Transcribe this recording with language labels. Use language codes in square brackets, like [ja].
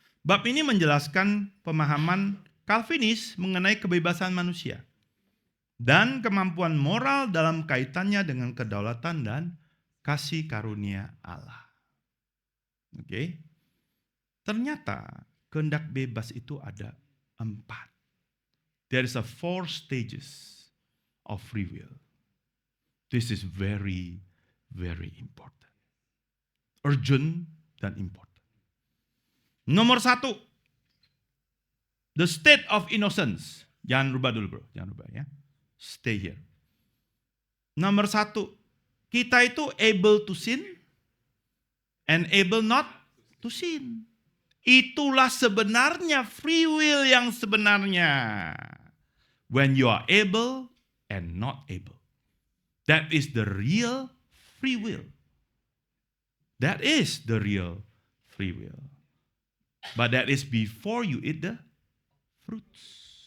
[id] Bab ini menjelaskan pemahaman Calvinis mengenai kebebasan manusia dan kemampuan moral dalam kaitannya dengan kedaulatan dan kasih karunia Allah. Oke. Ternyata kehendak bebas itu ada 4. [en] There is a 4 stages of free will. This is very, very important. [id] Urgent dan important. Nomor 1. [en] The state of innocence. [id] Jangan rubah dulu bro. Jangan rubah ya. [en] Stay here. [id] Nomor 1. Kita itu [en] able to sin and able not to sin. [id] Itulah sebenarnya free will yang sebenarnya. [en] When you are able and not able. That is the real free will. That is the real free will. But that is before you eat the fruits.